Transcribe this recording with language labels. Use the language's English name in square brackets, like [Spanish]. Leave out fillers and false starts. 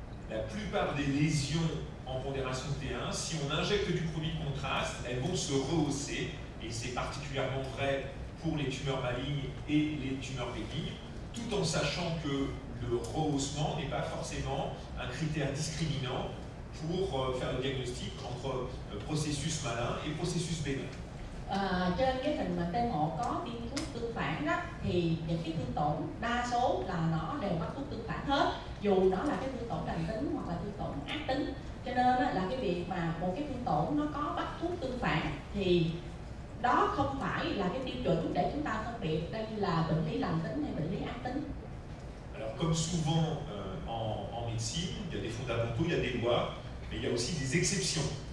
[French] La plupart des lésions en pondération T1, si on injecte du produit de contraste, elles vont se rehausser, et c'est particulièrement vrai pour les tumeurs malignes et les tumeurs bénignes, tout en sachant que le rehaussement n'est pas forcément un critère discriminant pour faire le diagnostic entre processus malin et processus bénin. [Vietnamese] Trên cái hình mà T1 có tiêm thuốc tương phản đó thì những cái thương tổn đa số là nó đều bắt thuốc tương phản hết, dù nó là cái thương tổn lành tính hoặc là thương tổn ác tính. Cho nên là cái việc mà một cái thương tổn nó có bắt thuốc tương phản thì đó không phải là cái tiêu chuẩn để chúng ta phân biệt đây là bệnh lý lành tính hay bệnh lý ác tính. [French] Alors comme souvent en médecine, il y a des fondamentaux, il y a des lois, mais il y a aussi des exceptions.